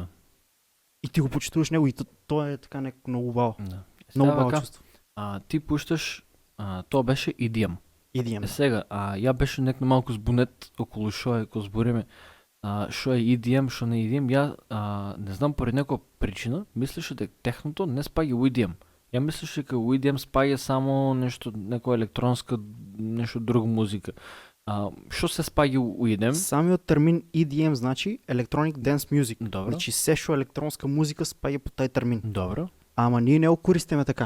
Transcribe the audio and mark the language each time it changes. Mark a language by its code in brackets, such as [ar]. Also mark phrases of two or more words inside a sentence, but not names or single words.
[mk] И ти го почитуваш него и то е така някакво много баво. Да. Много Сега, баво чувство. ти пущаш, то беше EDM. EDM. Сега, я беше нека малко сбунет около шо е, ако сбориме, шо е EDM, шо не е EDM. Я не знам поради някаква причина, мислеше дека техното не спаѓа у EDM. Я мислеше дека у EDM спаѓа само нещо, някаква електронска, нещо друга музика. Шо се спаѓа у EDM? Самиот термин EDM значи [en] Electronic Dance Music. [mk] Добро. Значи се шо електронска музика спаѓа по тај термин. Добро. Ама ние не го користиме така.